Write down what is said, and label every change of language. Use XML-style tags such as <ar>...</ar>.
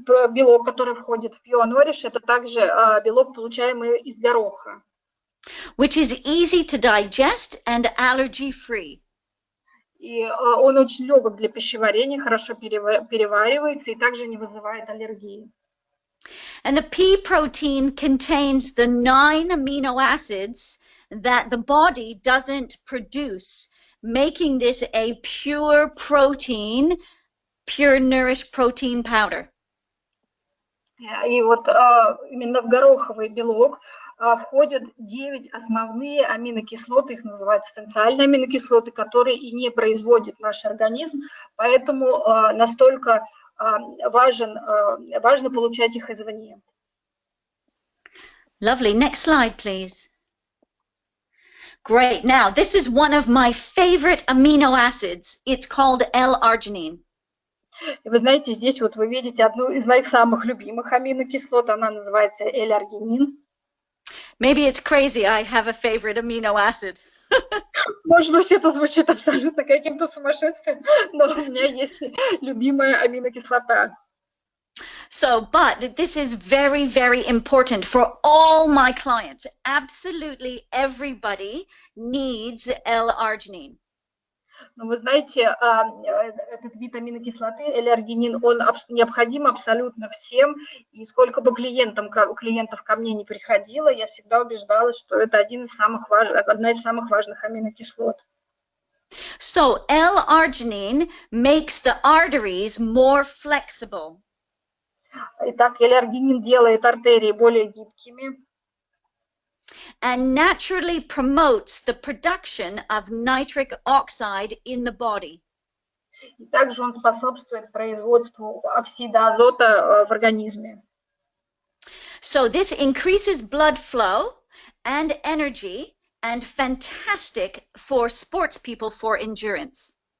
<ru>Белок, который входит в Pionorish, это также белок, получаемый из гороха.</ru> <en>Which is easy to digest and allergy-free.</en> <ru>И он очень легок для пищеварения, хорошо переваривается и также не вызывает аллергии.</ru> <en>And the pea protein contains the 9 amino acids that the body doesn't produce, making this a pure protein, Pure Nourish protein powder.</en> <ru>И вот именно в гороховый белок входят 9 основные аминокислоты, их называют эссенциальные аминокислоты, которые и не производит наш организм, поэтому настолько важно получать их извне.</ru> <en>Lovely. Next slide, please. Great. Now, this is one of my favorite amino acids. It's called L-arginine.</en> <ru>И вы знаете, здесь вот вы видите одну из моих самых любимых аминокислот, она называется L-аргинин.</ru> <en>Maybe it's crazy I have a favorite amino acid.</en> <ru>Может быть, это звучит абсолютно каким-то сумасшествием, но у меня есть любимая аминокислота.</ru> <en>So, but this is very, very important for all my clients. Absolutely everybody needs L-arginine.</en> <ru>Но вы знаете, этот вид аминокислоты, L-аргинин, он необходим абсолютно всем, и сколько бы клиентов ко мне не приходило, я всегда убеждалась, что это одна из самых важных аминокислот.</ru> <en>So, L-arginine makes the arteries more flexible.</en> <ru>Итак, L-аргинин делает артерии более гибкими.</ru> <en>And naturally promotes the production of nitric oxide in the body.</en> <ru>И также он способствует производству оксида азота в организме.</ru> <en>So this increases blood flow and energy and fantastic for sports people for endurance.</en>